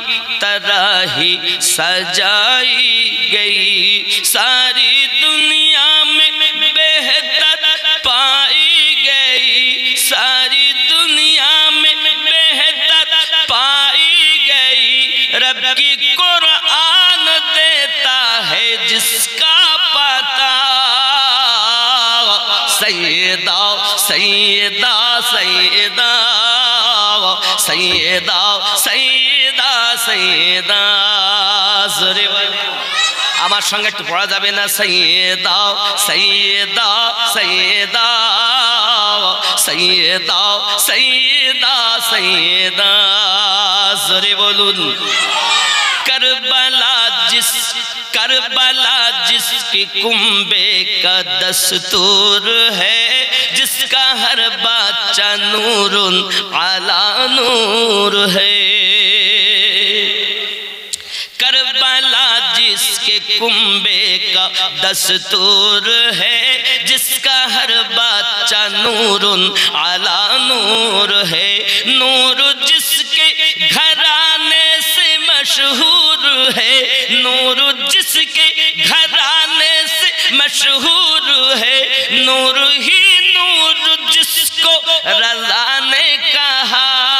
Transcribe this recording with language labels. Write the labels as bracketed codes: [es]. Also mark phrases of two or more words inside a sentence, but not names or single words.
[ur] طرح ہی سجائی گئی ساری دنیا میں بہتر پائی گئی ساری دنیا میں بہتر پائی گئی رب کی قرآن دیتا ہے جس کا پتہ سیدہ سیدہ سیدہ [bn] سیدہ سیدہ سیدہ زوরে আমার সঙ্গে একটু পড়া যাবে না সৈয়দা সৈয়দা সৈয়দা সৈয়দা সৈয়দা সৈয়দা জোরে বলুন [ur] کربلا جس کی کنبے کا دستور ہے جس کا ہر بچہ نور علی نور ہے کربلا جس کے کنبے کا دستور ہے جس کا ہر بچہ نور علی نور ہے نور جس کے گھرانے سے مشہور ہے نور جس کے گھرانے سے مشہور ہے نور ہی نور جس کو رضا نے کہا